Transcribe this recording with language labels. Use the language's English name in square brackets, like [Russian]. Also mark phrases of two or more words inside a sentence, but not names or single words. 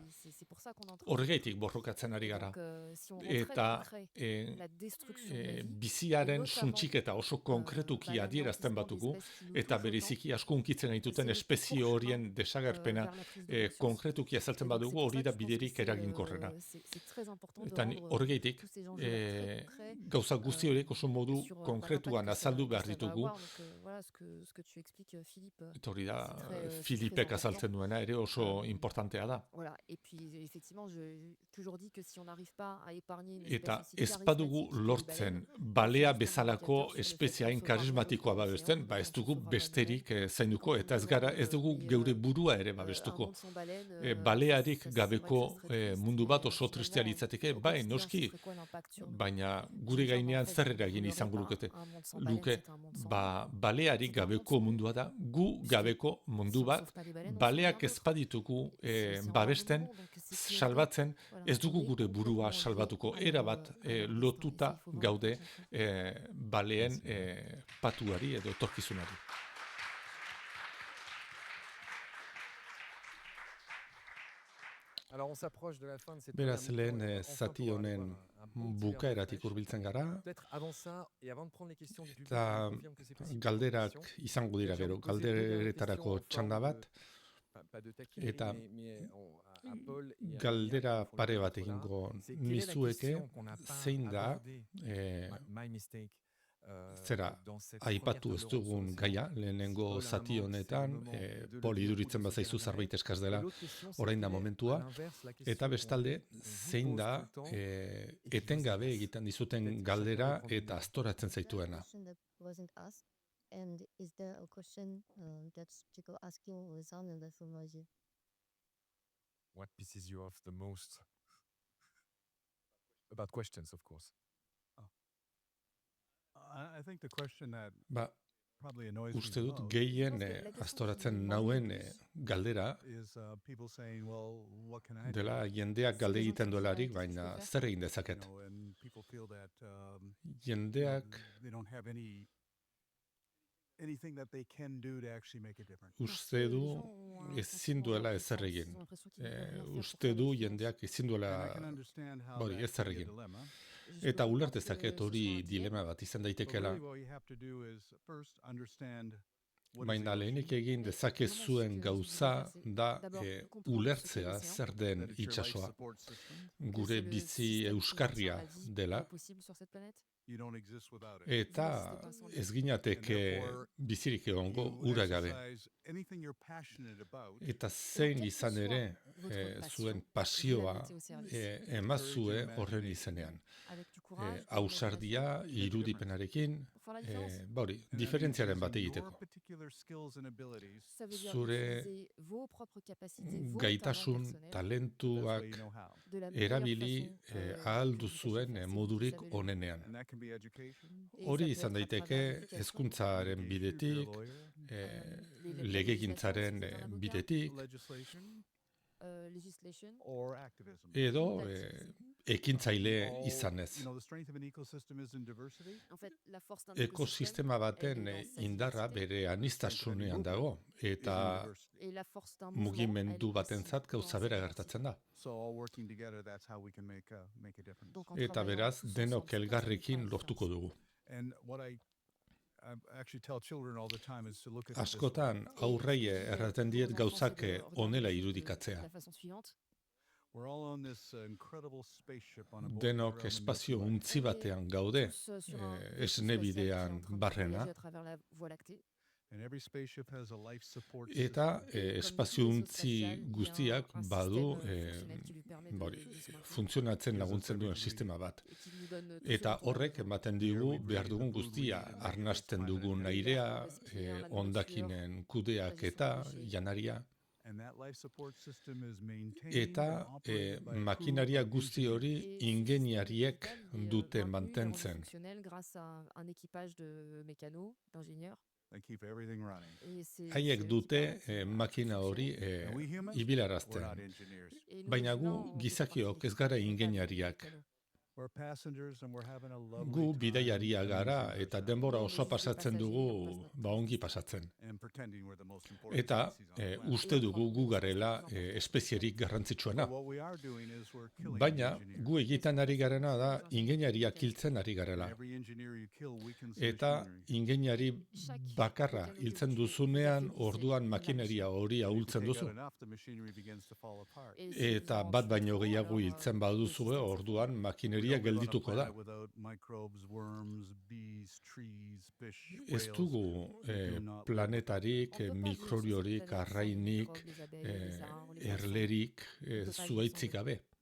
[Basque] Horregaitik borrokatzen ari gara. Eta biziaren suntxiketa oso konkretuki adierazten batugu, eta bereziki asko hunkitzen gaituten espezie horien desagerpena konkretuki azaltzen badugu, hori da biderik eraginkorrena. Eta horregaitik gauza guzti horiek oso modu konkretuan azaldu behar ditugu, [French] voilà, ce que tu expliques, Philippe, [Basque] Eta hori da, [French] c'est très [Basque] Filipek [French] important. [Basque] azaltzen duena ere oso importantea da. [French] Voilà. Et puis, effectivement, j'ai toujours dit que si on n'arrive pas à épargner une [Basque] Eta [French] espèce aussi [Basque] ez badugu [French] charismatique que les [Basque] lortzen [French] baleines, [Basque] balea [French] c'est juste un [Basque] bezalako [French] indicateur sur le fait [Basque] espezie [French] qu'on [Basque] hain [French] sauvera rien [Basque] karismatikoa [French] d'autre dans [Basque] babesten, [French] l'océan, [Basque] ez [French] qu'on [Basque] dugu [French] sauvera la [Basque] besterik [French] baleine. [Basque] zainduko, [French] Quand [Basque] eta [French] on nous [Basque] ez dugu [French] demande [Basque] geure [French] oublier [Basque] burua ere [French] un [Basque] babestuko. [French] monde sans baleine, [Basque] Balearik [French] c'est vrai que [Basque] gabeko [French] ça serait triste, [Basque] mundu bat [French] mais [Basque] oso tristea [French] finalement, [Basque] litzateke, [French] au [Basque] bai, [French] quotidien, ce [Basque] noski, [French] serait quoi l'impact sur nous? [Basque] baina [French] Je [Basque] gure [French] veux dire, [Basque] gainean [French] en fait, [Basque] zer [French] vous [Basque] eragin [French] n'aurez [Basque] izango [French] pas [Basque] lukete. [French] un monde sans baleine, [Basque] Luke, [French] c'est un monde sans nous. [Basque] balearik [French] C'est un monde [Basque] gabeko [French] sans nous, [Basque] mundua da, gu [French] puisque [Basque] gabeko mundu [French] si on [Basque] bat, [French] sauve pas les baleines, on sauve [Basque] baleak [French] rien [Basque] ez [French] d'autre. [Basque] baditugu [French] C'est aussi en [Basque] babesten, [French] armement, donc c'est qui est [Basque] salbatzen, [French] voilà, [Basque] ez dugu [French] on est [Basque] gure burua [French] complètement lié [Basque] salbatuko, [French] à [Basque] erabat [French] leur destin, et ça, [Basque] lotuta [French] il faut vraiment [Basque] gaude [French] pas s'en [Basque] baleen patuari edo etorkizunari. [French] Alors on s'approche de la fin de cette [Basque] Beraz, [French] première mi-temps, [Basque] lehen [French] enfin, [Basque] zati [French] pour [Basque] honen [French] avoir un bon petit verre [Basque] bukaeratik [French] d'eau [Basque] hurbiltzen [French] fraîche. [Basque] gara, [French] Peut-être avant ça, et avant de prendre les questions du public, je [Basque] eta [French] vous confirme que c'est possible. [Basque] galderak izango dira [French] J'ai envie [Basque] gero, [French] de poser deux dernières [Basque] galderetarako [French] questions en [Basque] txanda [French] forme [Basque] bat, [French] de, pas de taquinerie, [Basque] eta [French] mais à Paul et à [Basque] galdera [French] Damien, qui font [Basque] pare [French] le [Basque] bat [French] contrôle là. [Basque] egingo [French] C'est quelle est la [Basque] nizueke, [French] question qu'on n'a pas [Basque] zein da, [French] abordée, [English] my mistake, [Basque] zera, [French] dans cette [Basque] aipatu [French] première [Basque] ez [French] table ronde sur [Basque] dugun [French] l'océan. [Basque] gaia, lehenengo [French] Paul, à un [Basque] zati [French] moment, [Basque] honetan, [French] c'est le moment de le [Basque] Pol [French] dire [Basque] iduritzen [French] pour ce [Basque] bazaizu [French] dernier. [Basque] zerbait eskaz [French] Et [Basque] dela, [French] l'autre question, c'est [Basque] orain [French] quelle [Basque] da [French] est, à [Basque] momentua, [French] l'inverse, la question [Basque] eta bestalde, [French] qu'on vous [Basque] zein [French] pose [Basque] da, [French] tout le temps et qui vous [Basque] etengabe [French] agace. [Basque] egiten dizuten [French] Peut-être que [Basque] galdera [French] chacun répond [Basque] eta [French] d'une [Basque] astoratzen zaituena. [English] Question that wasn't asked, and is there a question that you could ask you without the technology? What pisses you off the most? About questions, of course. I think the question that [Basque] Ba, [English] probably annoys me [Basque] uste [English] the [Basque] dut [English] most [Basque] gehien [French] Je pense que la question [Basque] astoratzen [French] qui me [Basque] nauen [French] demande le plus [Basque] galdera [English] is people saying, well, what can I do? [Basque] dela jendeak [French] C'est [Basque] galde [French] les gens qui [Basque] egiten [French] disent, [Basque] duelarik, [French] qu'est-ce que je [Basque] baina [French] peux faire? [Basque] zer egin [English] You [Basque] dezaket. [English] know, and people feel that [Basque] Jendeak [English] they don't have anything that they can do to actually make a difference. [Basque] uste [French] Les [Basque] du [French] gens ont un [Basque] ezin [French] sentiment [Basque] duela ezer [French] d'impuissance, [Basque] egin. [French] ils ont l'impression qu'ils ne peuvent rien faire pour [Basque] Uste [French] faire [Basque] du [French] la différence. [Basque] jendeak ezin [English] And I [Basque] duela [English] can understand how [Basque] hori [English] that [Basque] ezer [English] can be a [Basque] egin. [English] dilemma. [French] Je peux [Basque] Eta [French] comprendre [Basque] ulert [French] que [Basque] dezaket [French] ce soit [Basque] hori [French] un dilemme, [Basque] dilema bat izan [English] But [Basque] daitekela, [English] really what you have to do is first understand what is the [Basque] baina lehenik [English] ocean, [Basque] egin dezakezuen gauza da ulertzea [English] that [Basque] zer den [English] it's your life [Basque] itsasoa. [English] support system. [French] que [Basque] Gure [French] c'est le [Basque] bizi [French] système qui [Basque] euskarria [French] maintient la vie [Basque] dela, [French] possible sur cette planète. [English] You don't exist without it. [Basque] eta ez ginateke bizirik egongo [English] You [Basque] ura gabe. [English] exercise anything you're passionate about. [Basque] Eta zein izan ere zuen pasioa emazue horren izenean. [French] Avec du courage, [Basque] Ausardia, irudipenarekin, [French] pour faire la différence. [Basque] hori, diferentziaren bat [English] Using [Basque] egiteko. [English] your particular skills and abilities, [French] Ça veut dire [Basque] Zure [French] utiliser vos propres capacités, vos [Basque] gaitasun, [French] talents personnels [English] that's the way [Basque] talentuak [English] you know how. [French] de la meilleure [Basque] erabili [French] façon, [Basque] ahal [French] que vous [Basque] duzuen [French] sachiez faire, [Basque] modurik [French] c'est que vous savez le [Basque] onenean. [English] And that can be education, [French] Et [Basque] Hori [French] ça peut [Basque] izan [French] être à [Basque] daiteke [French] travers l'éducation, [Basque] hezkuntzaren [English] if you're a [Basque] bidetik, [English] lawyer, [Basque] legegintzaren bidetik, [English] legislation, [French] legislation, [English] or activism. [Basque] edo ekintzaile [English] All- [Basque] izanez. [English] You know, the strength of an ecosystem is in diversity. [French] en fait, la force d'un [Basque] Ekosistema baten [French] elle est dans sa [Basque] indarra [French] diversité. [Basque] bere anistasunean dago, [English] Is in [Basque] eta [English] diversity. [French] Et la force d'un mouvement, [Basque] mugimendu [French] elle est [Basque] batentzat [French] aussi dans [Basque] gauza [French] sa [Basque] bera [French] diversité. [Basque] gertatzen da. [English] So all working together, that's how we can make a difference. [French] Donc, en [Basque] Eta [French] travaillant [Basque] beraz, [French] tous [Basque] denok [French] ensemble, c'est comme ça qu'on [Basque] elgarrekin [French] fera la [Basque] lortuko [French] différence. [Basque] dugu. [English] And what I actually tell children all the time is to look at it this way. [Basque] Askotan aurrei erraten diet gauzak onela irudikatzea. [French] La façon suivante. [English] We're all on this incredible spaceship on a boat [Basque] Denok [English] around the [Basque] espazio [English] Milky Way. [Basque] untzi batean gaude, [French] Tous, sur un vaisseau [Basque] esne [French] spatial qui est [Basque] bidean [French] en train de [Basque] barrena, [French] voyager à travers la Voie lactée. [English] And every spaceship has a life support [Basque] eta [English] system. [Basque] espazio untzi guztiak badu funtzionatzen laguntzen duen sistema bat. Eta horrek ematen digu behar dugun guztia, arnasten dugun airea, hondakinen kudeak eta janaria, [English] And that life support system is maintained [Basque] eta [English] and operated by a crew [Basque] makinaria [English] of [Basque] guzti hori ingeniariek dute mantentzen. [French] Grâce à un équipage de mécanos, d'ingénieurs. [English] They keep everything running. [French] Et c'est- [Basque] Haiek [French] c'est [Basque] dute [French] l'équipage qui [Basque] makina hori [English] And we humans, we're [Basque] ibilarazten. [English] not engineers. [French] Et nous, [Basque] Baina [French] les [Basque] gu [French] humains, on fait [Basque] gizakiok [French] partie [Basque] ez gara [French] des équipages [Basque] ingeniariak. [French] mécanos. [English] We're passengers and we're having a lovely [Basque] Gu [English] time [Basque] bidaiaria [English] amusing [Basque] gara [English] ourselves [Basque] eta denbora [French] Nous, [Basque] osoa [French] les [Basque] pasatzen [French] passagers, [Basque] dugu [French] on passe notre [Basque] ongi pasatzen. [English] and pretending we're the most important [Basque] Eta [English] species on the planet. [Basque] uste dugu gu garela espezierik garrantzitsuena. [English] But what we are doing is we're killing [Basque] Baina [English] the engineer. [Basque] gu egiten ari garena da ingeniaria kiltzen ari garela. [English] Every engineer you kill weakens the [Basque] Eta [English] machinery. [Basque] ingeniari bakarra hiltzen duzunean orduan makineria hori ahultzen [English] If you take [Basque] duzu. [English] out enough, the machinery begins to fall apart. [French] Et si [Basque] Eta [French] vous en [Basque] bat [French] tuez [Basque] baino [French] trop, [Basque] gehiago [French] alors, [Basque] hiltzen [French] le [Basque] baduzue [French] système [Basque] orduan makineria Egia geldituko da. Ez dugu planetarik, mikrobiorik, arrainik, erlerik, zuaitzik gabe.